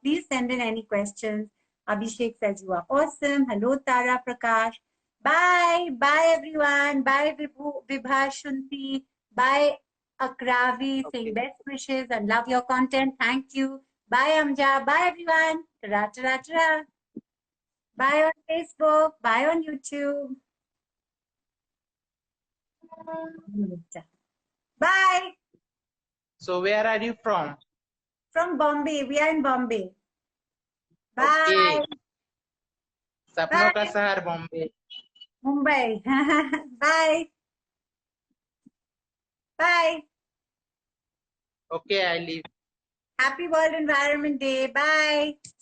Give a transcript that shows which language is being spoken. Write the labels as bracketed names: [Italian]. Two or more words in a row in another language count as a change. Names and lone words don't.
[English] Please send in any questions. Abhishek says you are awesome. Hello, Tara Prakash. Bye. Bye, everyone. Bye, Vibha Shunti. Bye, Akravi. Okay. Saying best wishes and love your content. Thank you. Bye, Amja. Bye, everyone. Ta-ra, ta-ra, ta-ra. Bye on Facebook. Bye on YouTube. Bye. So where are you from? From Bombay. We are in Bombay. Bye. [Hindi] Okay. सपनों का शहर बॉम्बे. [English] Mumbai. Bye. Bye. Okay, I leave. Happy World Environment Day. Bye.